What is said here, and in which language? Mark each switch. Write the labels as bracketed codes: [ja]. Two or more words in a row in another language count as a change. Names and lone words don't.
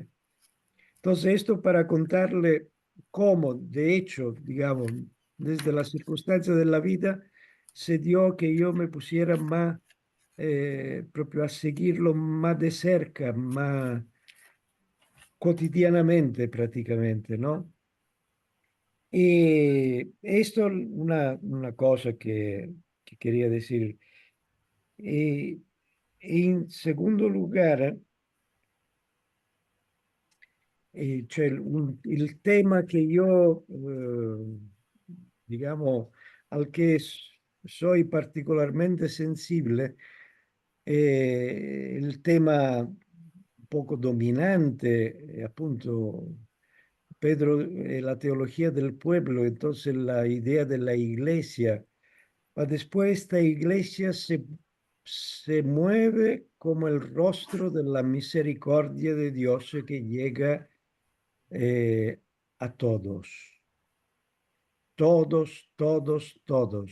[es] Entonces, esto para contarle cómo, de hecho, digamos, desde las circunstancias de la vida, se dio que yo me pusiera más, proprio a seguirlo más de cerca, más cotidianamente prácticamente, ¿no? Y esto una cosa que quería decir. Y en segundo lugar, [it] cioè il tema che io, diciamo, al che soy particolarmente sensibile è il tema un poco dominante, appunto, [es] Pedro, la teología del pueblo, entonces la idea de la iglesia. Ma después esta iglesia se mueve como el rostro de la misericordia de Dios que llega a todos, todos, todos, todos.